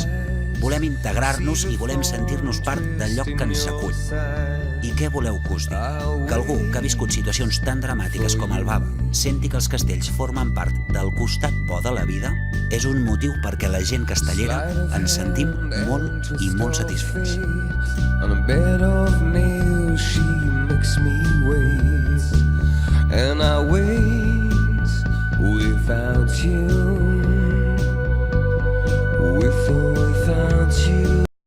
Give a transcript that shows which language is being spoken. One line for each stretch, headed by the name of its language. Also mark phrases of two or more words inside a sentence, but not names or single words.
Catalan: Volem integrar-nos i volem sentir-nos part del lloc que ens acull. I què voleu que us digui? Que algú que ha viscut situacions tan dramàtiques com el Baba senti que els castells formen part del costat bo de la vida és un motiu perquè la gent castellera ens sentim molt i molt satisfets.
English: On a bed of nails she makes me wait, and I wait without you, with or without you.